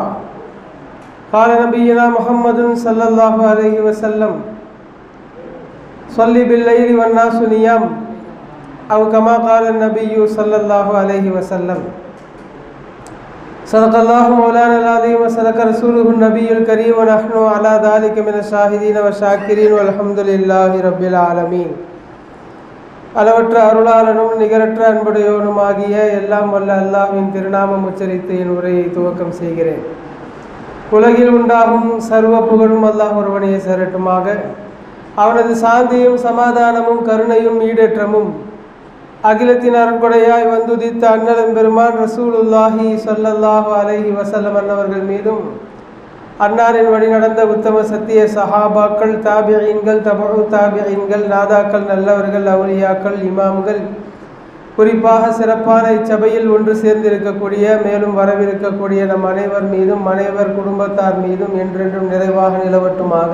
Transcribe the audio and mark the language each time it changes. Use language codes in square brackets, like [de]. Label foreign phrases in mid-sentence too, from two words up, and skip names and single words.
[ar] قال نبينا محمد صلى الله عليه وسلم: صل بالليل والناس نيام، أو كما قال النبي صلى الله عليه وسلم. صدق الله مولانا العظيم وصدق رسوله النبي الكريم، ونحن على ذلك من الشاهدين والشاكرين والحمد لله رب العالمين. [ta] அளவற்ற அருளாளனும் நிகரற்ற அன்புடையோனுமாகிய எல்லாம் வல்ல அல்லாஹ்வின் திருநாமம் உச்சரித்து என் உரையை துவக்கம் செய்கிறேன். உலகில் உண்டாகும் சர்வ புகழும் அல்லாஹ் ஒருவனையே சேரட்டுமாக. அவனது சாந்தியும் சமாதானமும் கருணையும் ஈடேற்றமும் அகிலத்தின் அருட்கொடையாய் வந்துதித்த அண்ணலம் பெருமான் [ar] رسول الله صلى الله عليه وسلم [ta] அன்னவர்கள் மீதும், அன்னாரின் வழி நடந்த உத்தம சத்திய சஹாபாக்கள், தாபியீன்கள், [ar] تبع التابعين, [ta] நாதாக்கள், நல்லவர்கள், அவுலியாக்கள், இமாம்கள், குறிப்பாக சிறப்பான இச்சபையில் ஒன்று சேர்ந்திருக்கக்கூடிய மேலும் வரவிருக்கக்கூடிய நம் அனைவர் மீதும் அனைவர் குடும்பத்தார் மீதும் என்றென்றும் நிறைவாக நிலவட்டுமாக.